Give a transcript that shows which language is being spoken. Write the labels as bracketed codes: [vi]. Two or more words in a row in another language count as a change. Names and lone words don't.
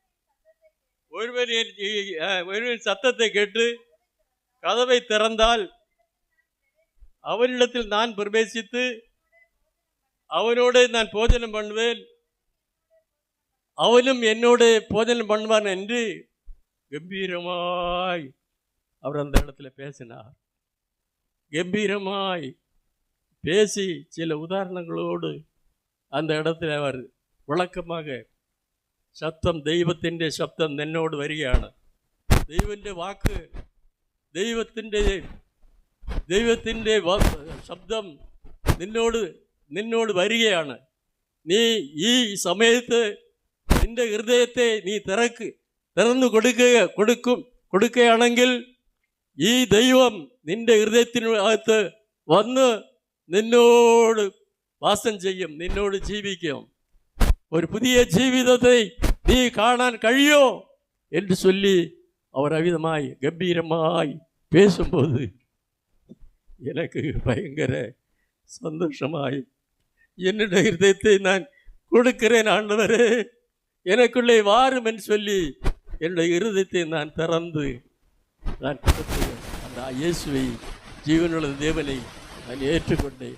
[ta] ஒருவரின் சத்தத்தை கேட்டு கதவை திறந்தால் அவனிடத்தில் நான் பிரவேசித்து அவனோடு நான் போஜனம் பண்ணுவேன், அவனும் என்னோடு போஜனம் பண்ணுவான் என்று கம்பீரமாய் அவர் அந்த இடத்துல பேசினார். கம்பீரமாய் பேசி சில உதாரணங்களோடு அந்த இடத்துல அவர் விளக்கமாக சத்தம், தெய்வത്തിൻ്റെ [ml] ശബ്ദം എന്നോട് വരികയാണ്, ദൈവത്തിൻ്റെ വാക്ക്, ദൈവത്തിൻ്റെ ശബ്ദം നിന്നോട് വരികയാണ്. നീ ഈ സമയത്ത് നിന്റെ ഹൃദയത്തെ നീ തുറന്നു കൊടുക്കുകയാണെങ്കിൽ ഈ ദൈവം നിന്റെ ഹൃദയത്തിനകത്ത് വന്ന് നിന്നോട് വാസം ചെയ്യും, നിന്നോട് ജീവിക്കും. [ta] ஒரு புதிய ஜீவிதத்தை நீ காணான் കഴിയോ என்று சொல்லி அவர் அவிதமாய் கம்பீரமாய் பேசும்போது எனக்கு பயங்கர சந்தோஷமாய், என்னுடைய இருதயத்தை நான் கொடுக்கிறேன் ஆண்டவரே, எனக்குள்ளே வாரும் என்று சொல்லி என்னுடைய இருதயத்தை நான் திறந்து நான் கொடுத்து அந்த இயேசுவை, ஜீவனுள்ள தேவனை நான் ஏற்றுக்கொண்டேன்.